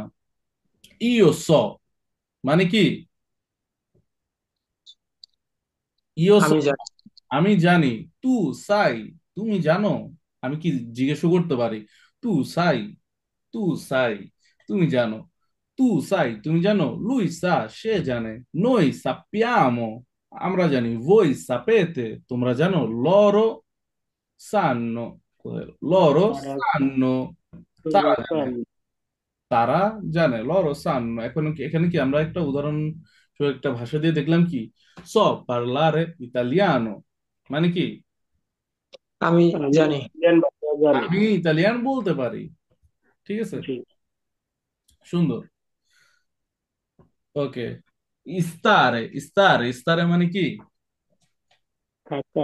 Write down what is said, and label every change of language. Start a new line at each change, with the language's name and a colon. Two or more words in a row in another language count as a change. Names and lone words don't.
Italian: io so
Bangla: মানে কি?
Italian: io so
Bangla: আমি জানি। আমি জানি।
Italian: tu sai
Bangla: তুমি জানো। আমি কি জিজ্ঞেস করতে পারি?
Italian: tu sai tu sai
Bangla: তুমি জানো।
Italian: tu sai
Bangla: তুমি জানো।
Italian: lui sa
Bangla: সে জানে।
Italian: noi sappiamo
Bangla: আমরা জানি।
Italian: voi sapete
Bangla: তোমরা জানো।
Italian: loro sanno loro
Bangla: তারা sanno তারা তারা জানে। প্রাণ। তারা জানে
Italian: loro sanno।
Bangla: এখন কি এখানে কি আমরা একটা উদাহরণ একটা ভাষা দিয়ে দেখলাম কি
Italian: so parlare italiano
Bangla: মানে কি? আমি আমি জানি। ইতালিয়ান ভাষা জানি। আমি ইতালিয়ান বলতে পারি। ঠিক আছে, জি। সুন্দর। ওকে, ইস্তারে ইস্তারে ইস্তারে মানে কি? থাকা।